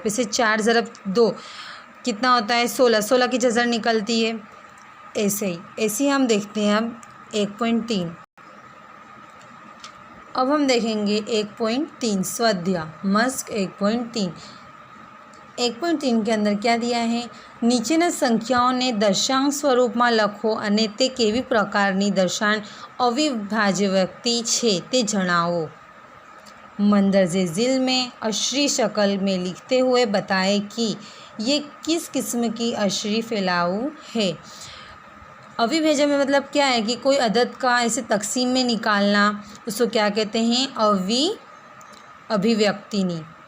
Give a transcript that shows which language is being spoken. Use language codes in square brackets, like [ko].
[hi] फिर से 4 ज़रब 2 कितना होता है? 16, 16 की जज़र निकलती है। ऐसे ही हम देखते हैं अब 1.3। अब हम देखेंगे 1.3 स्वाध्याय मश्क 1.3। 1.3 के अंदर क्या दिया है? [gu] નીચેના સંખ્યાઓને દશાંશ સ્વરૂપમાં લખો અને તે કેવી પ્રકારની દશાંશ અવિભાજ્ય વ્યક્તિ છે તે જણાવો। [hi] मंदरजे ज़िल में अशरी शक्ल में लिखते हुए बताएं कि ये किस किस्म की अशरी फैलाऊ है। अविभाज्य में मतलब क्या है कि कोई अदद का ऐसे तकसीम में निकालना, उसको क्या कहते हैं? अभिव्यक्तिनी।